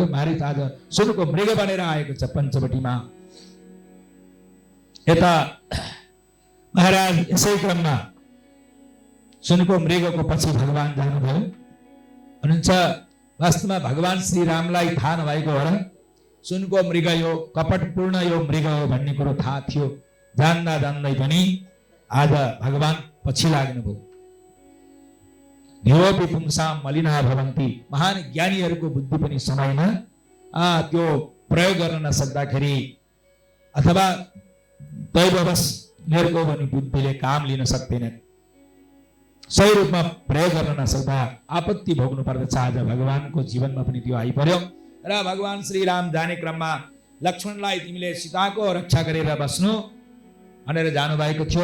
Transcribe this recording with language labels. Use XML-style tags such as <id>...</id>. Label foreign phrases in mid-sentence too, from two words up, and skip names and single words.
<ne>मारिच आज सुनको मृग बनेर आएको छ पञ्चवटीमा। यता महाराज यसै क्रममा सुनको मृगको पछि भगवान जानुभयो। हुनुहुन्छ वास्तवमा भगवान श्रीरामलाई थाहा नभएको हो र सुनको मृग यो कपटपूर्ण यो मृग हो भन्ने कुरो थाहा थियो। जान्दा जान्दै पनि आज भगवान पछि लाग्नुभयो।</ne> <sa>धियोपि पुंसाम मलिना भवन्ति।</sa> <ne>महान ज्ञानीहरूको बुद्धि पनि समयमा त्यो प्रयोग गर्न नसक्दाखेरि अथवा दैववश उनीहरूको पनि बुद्धिले काम लिन सक्दैन, सही रूपमा प्रयोग गर्न नसक्दा आपत्ति भोग्नु पर्दछ। आज भगवानको जीवनमा पनि त्यो आइपर्यो र भगवान श्रीराम जाने क्रममा लक्ष्मणलाई तिमीले सीताको रक्षा गरेर बस्नु भनेर जानुभएको थियो।</ne>